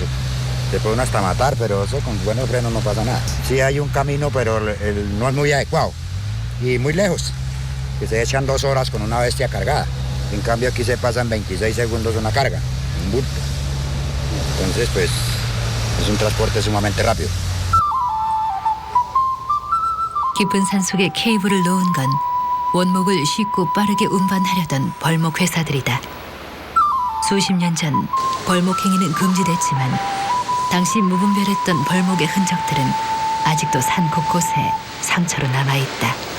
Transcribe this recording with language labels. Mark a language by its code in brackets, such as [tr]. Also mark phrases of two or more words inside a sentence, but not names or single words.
[es] Te puede uno hasta matar, pero eso con buenos frenos no pasa nada. Sí hay un camino, pero no es muy adecuado y muy lejos, que se echan 2 horas con una bestia cargada. En cambio aquí se pasan 26 segundos una carga, un bulto. Entonces pues es un transporte sumamente rápido. [ko] 깊은 산속에 케이블을 놓은 건 원목을 쉽고 빠르게 운반하려던 벌목 회사들이다. 수십 년 전 벌목 행위는 금지됐지만 당시 무분별했던 벌목의 흔적들은 아직도 산 곳곳에 상처로 남아있다.